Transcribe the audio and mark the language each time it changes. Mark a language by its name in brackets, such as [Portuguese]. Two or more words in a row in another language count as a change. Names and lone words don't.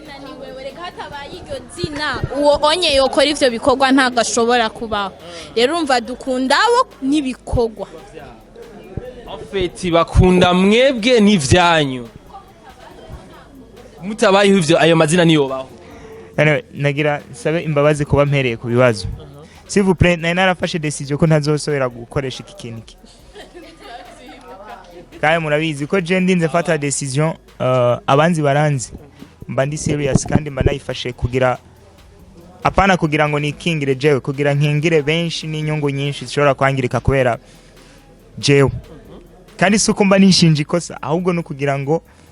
[Rundi] uwo onye yokora ivyo bikorwa ntago ashobora kubaho rero urumva dukunda abo n'ibikorwa afeti bakunda mwebwe n'ivyanyu mutabayeho ivyo ayo mazina niyo baho nagira sabe imbabazi kuba mpereye ku bibazo [French] s'il vous plaît [Rundi] narafashe decision ko ntazosubira gukoresha iki kintu kandi murabizi ko je ndinze fata decision abanzi baranzi mba ndi serious kandi mba nayifashe kugira apana kugira ngo nikingire jewe kugira nkingire benshi n'inyungu nyinshi zishobora kwangirika kubera jewe kandi suko mba nishinje ikosa ahubwo no kugira ngo